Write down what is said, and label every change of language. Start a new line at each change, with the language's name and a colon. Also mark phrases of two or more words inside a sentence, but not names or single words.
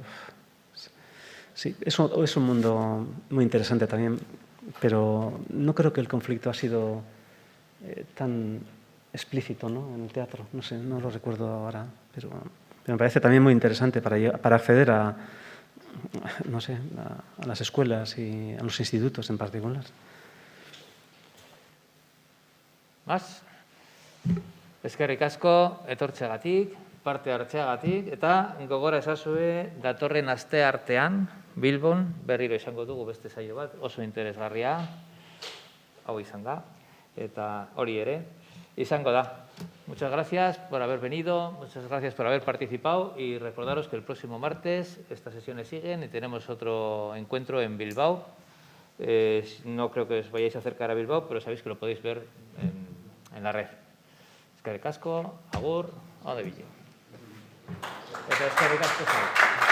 Spanish: Sí, es un mundo muy interesante también, pero no creo que el conflicto ha sido tan explícito, ¿no?, en el teatro. No sé, no lo recuerdo ahora, pero me parece también muy interesante para acceder a las escuelas y a los institutos en particular. Más?
Basque: Eskerrik asko etortzeagatik, parte hartzeagatik, eta gogora ezazue datorren aste artean Bilbon berriro izango dugu beste saio bat, oso interesgarria, hau izan da, eta hori ere izango da.
Spanish: Muchas gracias por haber venido, muchas gracias por haber participado y recordaros que el próximo martes estas sesiones siguen y tenemos otro encuentro en Bilbao. No creo que os vayáis a acercar a Bilbao, pero sabéis que lo podéis ver en la red.
Basque: Eskerrik asko, agur, ode bilo. Eta eskerrik asko.